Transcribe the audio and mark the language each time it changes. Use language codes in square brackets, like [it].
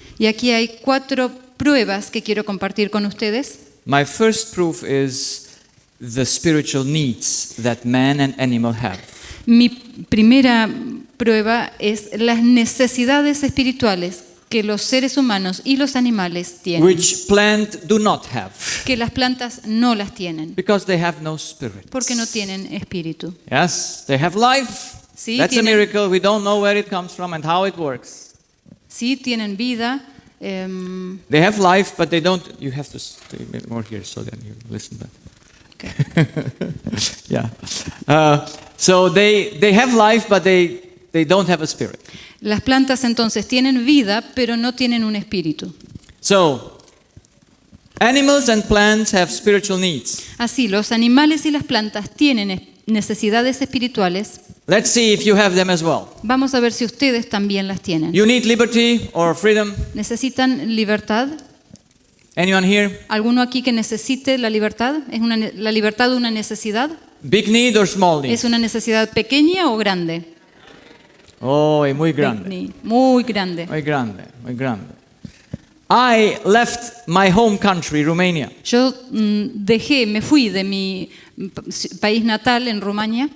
[es] Y aquí hay 4 pruebas que quiero compartir con ustedes. [en] My first proof is the spiritual needs that man and animal have. [es] Mi primera prueba es las necesidades espirituales que los seres humanos y los animales tienen, [en] Which plant do not have, [es] que las plantas no las tienen, [en] because they have no spirit. [es] porque no tienen espíritu. [en] Yes, they have life. [es] Sí, [en] That's a [es] tienen- [en] miracle. We don't know where it comes from and how it works. [es] Sí, tienen vida, [en] They have life, but they don't. You have to stay a bit more here so that you listen better. Yeah. So they have life, but they don't have a spirit. [es] las plantas entonces tienen vida, pero no tienen un espíritu. [en] So animals and plants have spiritual needs. [es] Así, los animales y las plantas tienen necesidades espirituales. [en] Let's see if you have them as well. [es] Vamos a ver si ustedes también las tienen. [en] You need liberty or freedom? [es] ¿Necesitan libertad? [en] Anyone here? [es] ¿Alguno aquí que necesite la libertad? ¿Es la libertad una necesidad? [en] Big need or small need? [es] ¿Es una necesidad pequeña o grande? Oh, muy grande. Muy grande. Muy grande, muy grande. [en] I left my home country, Romania, [es] Yo me fui de mi país natal en Rumania,